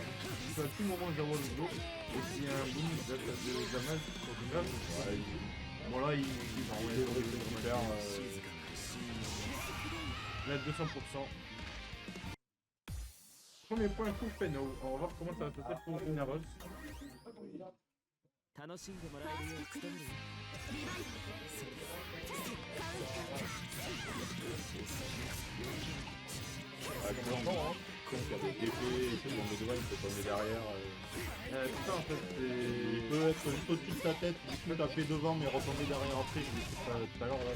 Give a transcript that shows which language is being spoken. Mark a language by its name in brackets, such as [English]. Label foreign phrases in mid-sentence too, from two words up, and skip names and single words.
[French] Tu peux à tout moment zéro le jour. Et s'il y a un boom de damage sur du grave, bon là, il récupère. Là, 200%. Premier point pour Feno. On va voir comment ça va se passer pour Inaros. [Japanese] 楽しんでもらえるよう努めるよ [French] Tu l'entends, hein? Donc il y a des épées et tout, donc le devant il peut tomber derrière. C'est ça en fait, Il peut être juste au-dessus de ta tête, du coup taper devant mais retomber derrière après, je l'ai fait ça tout à l'heure là.